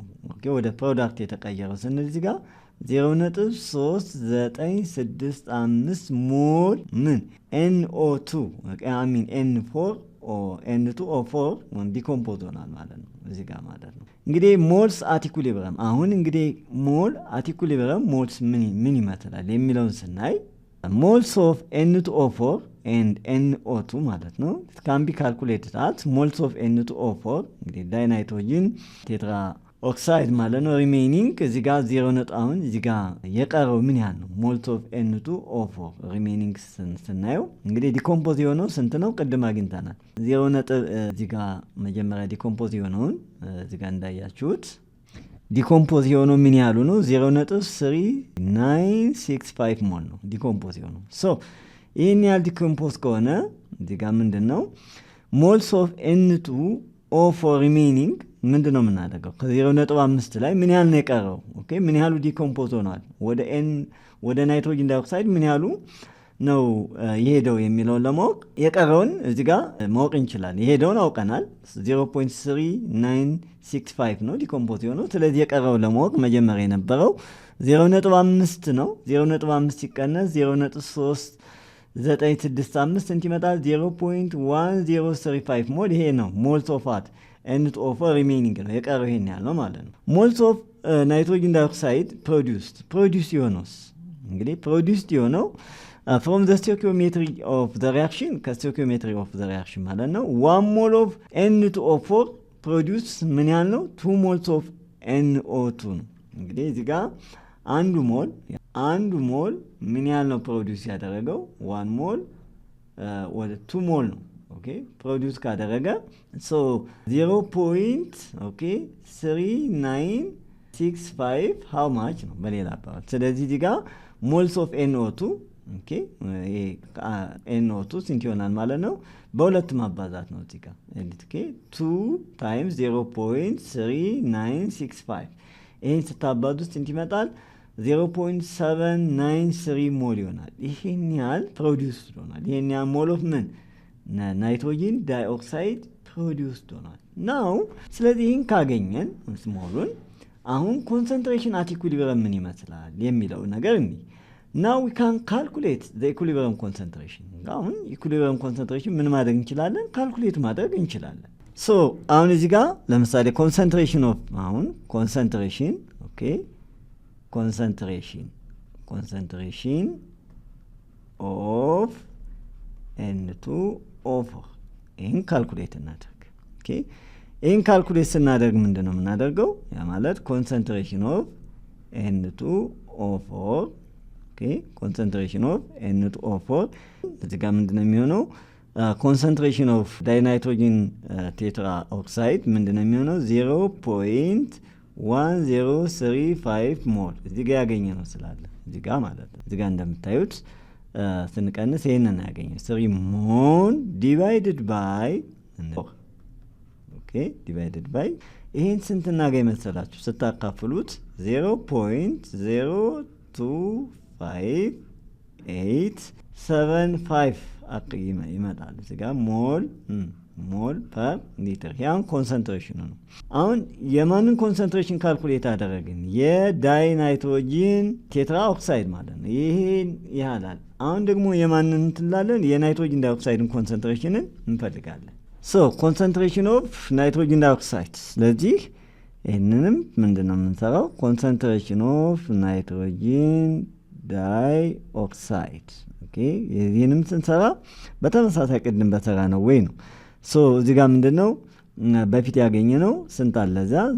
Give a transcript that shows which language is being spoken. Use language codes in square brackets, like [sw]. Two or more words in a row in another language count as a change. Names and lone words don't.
[am] ኦኬ ወደ ፕሮዳክት የተቀየረው ስንል እዚህ ጋር 0.3965 ሞል ምን NO2 N4 N2O4 ዲኮምፖዝ ሆናል ማለት ነው እዚህ ጋር ማለት ነው። እንግዲህ ሞልስ [en] at equilibrium [am] አሁን እንግዲህ [en] mole at equilibrium moles [am] ምን ይመስላል የሚለውን ስናይ [en] moles of N2O4 and NO2 [am] ማለት ነው [en] it can be calculated as moles of N2O4 [am] እንግዲህ [en] dinitrogen tetra oxide [am] ማለት ነው ሪሜይኒንግ እዚህ ጋር 0 አሁን እዚህ ጋር የቀረው ምን ያህል ነው [en] moles of N2O4 remaining [am] ስናየው እንግዲህ ዲኮምፖዝ የሆነው ስንት ነው ቅድም አግኝተናል 0 እዚህ ጋር መጀመሪያ ዲኮምፖዝ የሆነውን እዚህ ጋር እንዳያችሁት ዲኮምፖዝ የሆነው ምን ያህሉ ነው 0.3965 ሞል ነው ዲኮምፖዝ የሆነው ሶ ይሄን ያህል ዲኮምፖዝ ከሆነ እዚህ ጋር ምንድነው [en] moles of N2O4 remaining [am] ምንድነው የምናደርገው ከ0.5 ላይ ምን ያህል ነው የቀረው ኦኬ ምን ያህሉ ዲኮምፖዝ ሆኗል ወደ [en] nitrogen dioxide [am] ምን ያህሉ ነው የሄደው የሚለውን ለማወቅ የቀረውን እዚህ ጋር ማወቅ እንችላለን የሄደውን አውቀናል 0.3965 ነው ዲኮምፖዝ የሆነው ስለዚህ የቀረውን ለማወቅ መጀመሪያ የነበረው 0.5 ነው 0.5 ሲቀነስ 0.3965 ስንት ይመጣል 0.1035 ሞል ይሄ ነው moles [en] of what N2O4 remaining [am] ነው የቀረው ይሄን ያህል ነው ማለት ነው [en] moles of nitrogen dioxide produced [am] የሆነውስ እንግዲህ produced የሆነው [en] from the stoichiometry of the reaction stoichiometry of the reaction [am] ማለት ነው [en] 1 mole of N2O4 produce [am] ምን ያህል ነው [en] 2 moles of NO2 [am] ነው እንግዲህ እዚህ ጋር አንዱ ሞል ምን ያህል ነው ፕሮዲዩስ ያደረገው 1 ሞል ወደ 2 ሞል ነው ኦኬ ፕሮዲዩስ ካደረገ so 0.3965 [en] how much [am] ነው በሌላ አባባል ስለዚህ እዚህ ጋር [en] moles of NO2 [am] ኦኬ NO2 ስንት ይሆናል ማለት ነው በሁለት ማባዛት ነው እዚህ ጋር ኦኬ 2 times 0.3965 ይሄን ስታባዙት ስንት ይመጣል 0.793 ሞል ይሆናል ይሄን ያህል ፕሮዲዩስ ሆኗል ይሄን ያህል [en] mole of [am] ምን [en] nitrogen dioxide [am] ፕሮዲዩስ ሆኗል ናው ስለዚህ ይሄን ካገኘን ሞሉን አሁን [en] concentration at equilibrium [am] ምን ይመስላል የሚለው ነገር [en] now we can calculate the equilibrium concentration [am] አሁን [en] equilibrium concentration [am] ምን ማድረግ እንችላለን ካልኩሌት ማድረግ እንችላለን so አሁን እዚህ ጋር ለምሳሌ [en] concentration of [am] አሁን [en] concentration okay concentration of N2O4 [am] ይህን ካልኩሌት እናደርግ okay ይህን ካልኩሌት ስናደርግ ምንድነው የምናደርገው ያ ማለት [en] concentration of N2O4 okay concentration of N2O4 [am] እዚህ ጋር ምንድነው የሚሆነው [en] concentration of dinitrogen tetraoxide [am] ምንድነው የሚሆነው 0.1035 ሞል እዚህ ጋር ያገኘነው ስላለ እዚህ ጋር ማለት ነው እዚህ ጋር እንደምታዩት ስንቀንስ ይሄንን ያገኘው 3 ሞል [en] divided by okay divided by [am] ይሄን ስንት እናገኝ መሰላችሁ ስታካፍሉት 0.025875 አቅይመ ይመጣል እዚህ ጋር [en] mole per liter [am] ያን ኮንሰንትሬሽኑ ነው አሁን የማንን [en] concentration calculate [am] አደረግን [en] የdinitrogen tetra oxide [am] ማለት ነው ይሄን ያህላል አሁን ደግሞ የማንን እንትላለን [en] የnitrogen dioxideን [am] ኮንሰንትሬሽንን እንፈልጋለን [en] so concentration of nitrogen dioxide [am] ስለዚህ ይሄንንም ምንድነው የምንሰራው [en] concentration of nitrogen dioxide okay [am] ይሄንም ስንሰራ በተመሳሳይ ቅድም በተራ ነው ወይ ነው so እዚህ ጋር ምንድነው በፊት ያገኘነው ስንት አለ እዛ